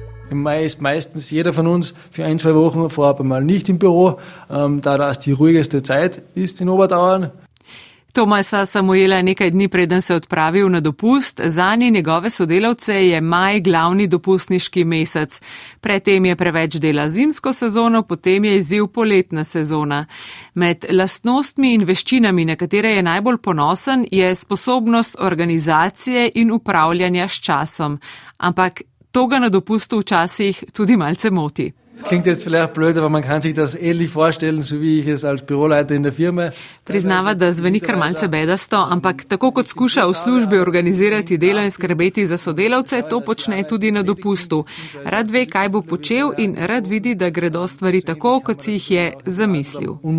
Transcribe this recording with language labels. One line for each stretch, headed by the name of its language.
German: Im Mai ist meistens jeder von uns für 1-2 Wochen vorab einmal nicht im Büro, da das die ruhigste Zeit ist in Oberdauern.
Slovenian: Tomasa Samuela nekaj dni preden se odpravil na dopust, zanje njegove sodelavce je maj glavni dopustniški mesec. Predtem je preveč dela zimsko sezono, potem je izziv poletna sezona. Med lastnostmi in veščinami, na katere je najbolj ponosen, je sposobnost organizacije in upravljanja s časom. Ampak to ga na dopustu včasih tudi malce moti.
German: Klingt jetzt vielleicht blöd, aber man kann sich das ähnlich vorstellen, so wie ich es als Büroleiter in der Firma.
Slovenian: Priznava, da zveni kar malce bedasto, ampak tako kot skuša v službi organizirati delo in skrbeti za sodelavce, to počne tudi na dopustu. Rad ve, kaj bo počel in rad vidi, da gredo stvari tako, kot si jih je zamislil.